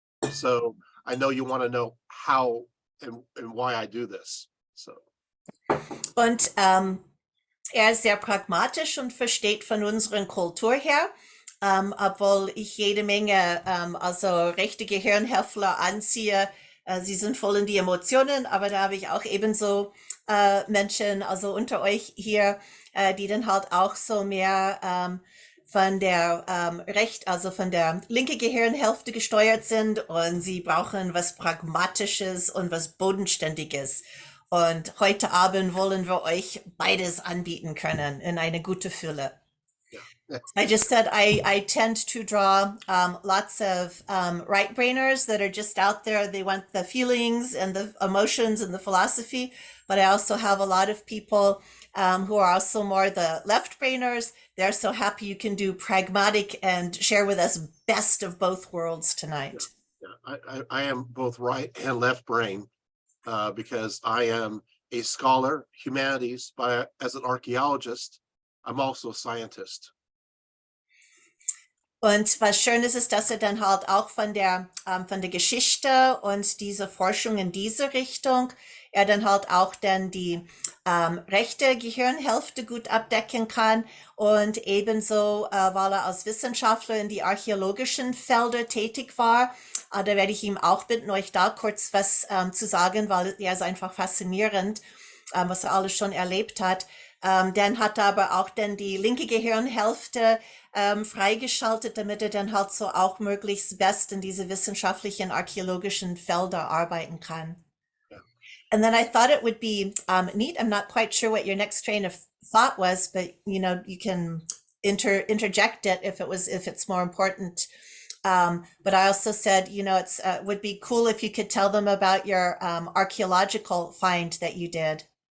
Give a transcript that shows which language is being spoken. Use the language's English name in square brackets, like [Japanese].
[English] So I know you want to know how and why I do this. So. [German] Und er ist sehr pragmatisch und versteht von unserer Kultur her, obwohl ich jede Menge also rechte Gehirnhäffler anziehe. Sie sind voll in die Emotionen, aber da habe ich auch ebenso Menschen, also unter euch hier, die dann halt auch so mehr von der also von der linke Gehirnhälfte gesteuert sind und sie brauchen was Pragmatisches und was Bodenständiges. Und heute Abend wollen wir euch beides anbieten können in eine gute Fülle. [English] Yeah. I just said I tend to draw lots of right brainers that are just out there. They want the feelings and the emotions and the philosophy, but I also have a lot of people who are also more the left brainers. They're so happy you can do pragmatic and share with us best of both worlds tonight. Yeah. I am both right and left brain because I am a scholar, humanities, as an archaeologist. I'm also a scientist. [German] Und was schön ist, dass er dann halt auch von der Geschichte und diese Forschung in diese Richtung, er dann halt auch dann die rechte Gehirnhälfte gut abdecken kann und ebenso, weil er als Wissenschaftler in die archäologischen Felder tätig war, da werde ich ihm auch bitten, euch da kurz was zu sagen, weil er ist einfach faszinierend, was er alles schon erlebt hat. Dann hat er aber auch dann die linke Gehirnhälfte freigeschaltet, damit er dann halt so auch möglichst best in diese wissenschaftlichen archäologischen Felder arbeiten kann. [English] Yeah. And then I thought it would be neat. I'm not quite sure what your next train of thought was, but you know, you can interject it if it's more important. But I also said, you know, it's would be cool if you could tell them about your archaeological find that you did.